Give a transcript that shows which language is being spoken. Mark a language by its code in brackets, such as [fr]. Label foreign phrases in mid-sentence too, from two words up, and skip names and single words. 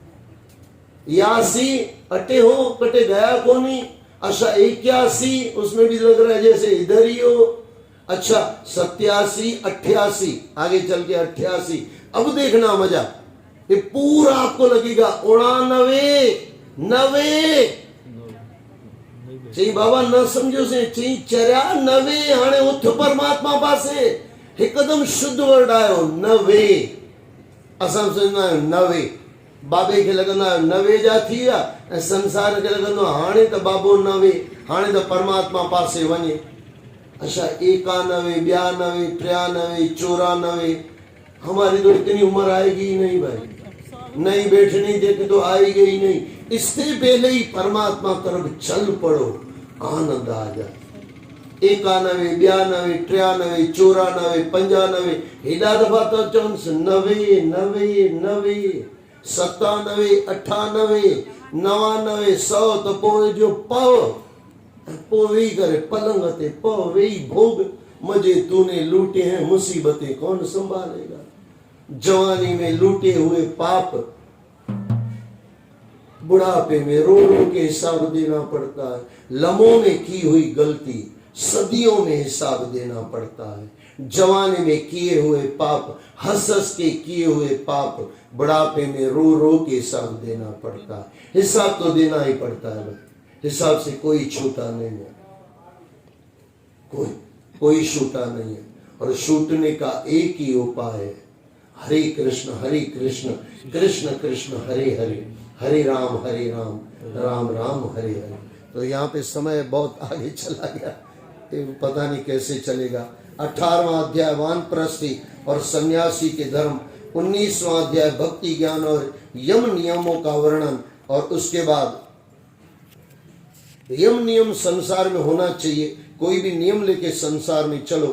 [hi] 81 अटे हो, कटे गया कोनी। अच्छा 81 उसमें भी लग रहा है जैसे इधर ही हो। अच्छा 87, 88, आगे चल के 88। अब देखना मजा, ये पूरा आपको लगेगा 89, 90। [sd] चई बाबा न समझो से, चई 94 हाणे उठ परमात्मा पासे। एकदम शुद्ध वर्ड आयो 90। असां समझंदा आहियूं 90, बाबे खे लॻंदो आहे 90 जा थी विया, ऐं संसार खे लॻंदो आहे हाणे त बाबो 90, हाणे त परमात्मा पासे वञे। [hi] अच्छा 91, 92, 93, 94। हमारी तो इतनी उम्र आएगी ही नहीं भाई, नहीं बैठनी देखी तो आएगी ही नहीं। इससे पहले ही परमात्मा तरफ चल पड़ो, आनंद आ जाए। 91, 92, 93, 94, 95, [sd] हेॾा दफ़ा तो चवनि 90, 90, 90, 97, 98, 99, 100 त पोइ जो पव, पोइ वेही करे पलंग ते पव, वेही भोग [hi] मजे तूने लूटे हैं, मुसीबतें कौन संभालेगा। जवानी में लूटे हुए पाप बुढ़ापे में रो रो के हिसाब देना पड़ता है। लम्हों में की हुई गलती सदियों में हिसाब देना पड़ता है। जवानी में किए हुए पाप, हंस हंस के किए हुए पाप, बुढ़ापे में रो रो के हिसाब देना पड़ता है। हिसाब तो देना ही पड़ता है, हिसाब से कोई छूटा नहीं है, कोई छूटा नहीं है। और छूटने का एक ही उपाय है, [sa] हरे कृष्ण कृष्ण कृष्ण हरे हरे, हरे राम राम राम हरे हरे। [hi] तो यहाँ पे समय बहुत आगे चला गया, पता नहीं कैसे चलेगा। 18वां अध्याय वानप्रस्थी और सन्यासी के धर्म, 19वां अध्याय भक्ति ज्ञान और यम नियमों का वर्णन, और उसके बाद यम नियम संसार में होना चाहिए, कोई भी नियम लेके संसार में चलो।